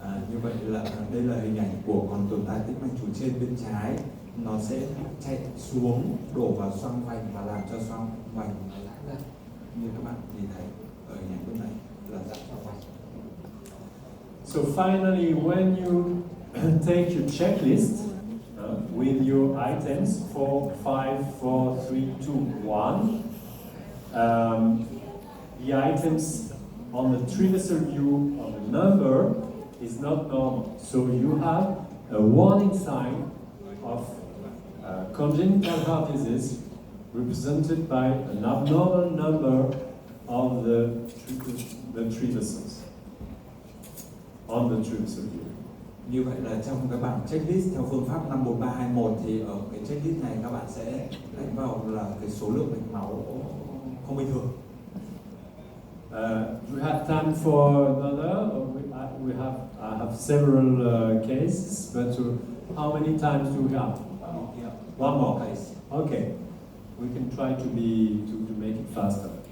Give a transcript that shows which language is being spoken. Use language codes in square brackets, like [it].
[vi] Như vậy là đây là hình ảnh của còn tồn tại tĩnh mạch trụ trên bên trái, nó sẽ chạy xuống đổ vào xoang vành và làm cho xoang vành giãn ra, như các bạn nhìn thấy ở hình ảnh bên này là giãn xoang vành. [en] So finally, when you take your checklist with your items 4, 5, 4, 3, 2, 1, the items on the trivessel view of the number is not normal. So you have a warning sign of congenital heart disease represented by an abnormal number of the trivessels on the trivessel view. [vi] Như vậy là trong cái bảng checklist theo phương pháp 54321 thì ở cái checklist này các bạn sẽ đánh vào là cái số lượng mạch máu không bình thường. [en] Do we have time for another? Or I have several cases, but how many times do we have? One more case. Okay, we can try to make it faster.